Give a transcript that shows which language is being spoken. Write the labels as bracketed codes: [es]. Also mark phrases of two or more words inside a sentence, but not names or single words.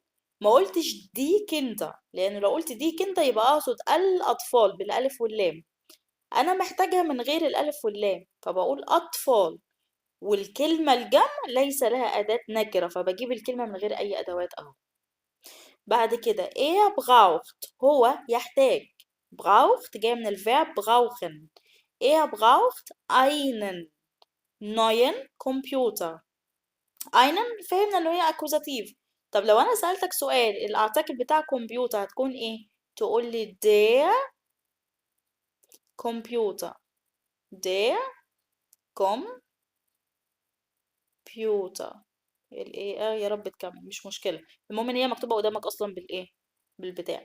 [ar] ما قلتش [de] die Kinder, [ar] لان لو قلت [de] die Kinder [ar] يبقى اقصد الاطفال بالالف واللام، انا محتاجها من غير الالف واللام، فبقول اطفال. والكلمة الجمع ليس لها أداة نكرة، فبجيب الكلمة من غير أي أدوات أهو. بعد كده إيه braucht، هو يحتاج. [de] braucht [ar] جاي من الفيرب [de] brauchen. إيه braucht einen neuen Computer. [ar] einen فهمنا إنه هي أكوزاتيف. طب لو أنا سألتك سؤال الأرتكل بتاع كمبيوتر هتكون إيه؟ تقول لي [de] der Computer، der Computer. [ar] الايه يا رب تكمل مش مشكلة، المهم ان هي مكتوبة قدامك اصلا بالايه، بالبتاع.